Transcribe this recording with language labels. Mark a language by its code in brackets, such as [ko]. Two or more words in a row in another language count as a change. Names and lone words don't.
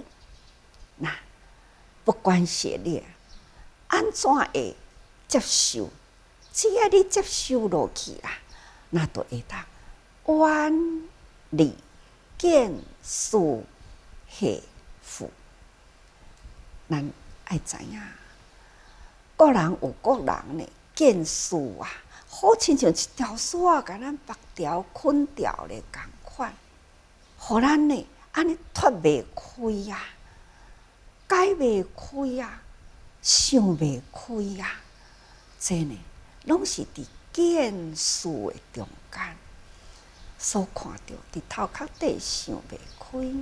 [nan] 那不管是你安怎会接受，只要你接受落去啦，那就会当远离见思系缚。咱爱知影，各人有各人的见思啊，好亲像一条线，甲咱别条捆条咧共款，互咱呢安尼脱袂开啊，解袂开啊，想袂开啊，这呢拢是伫见思的中间所看到，伫头壳底想袂开。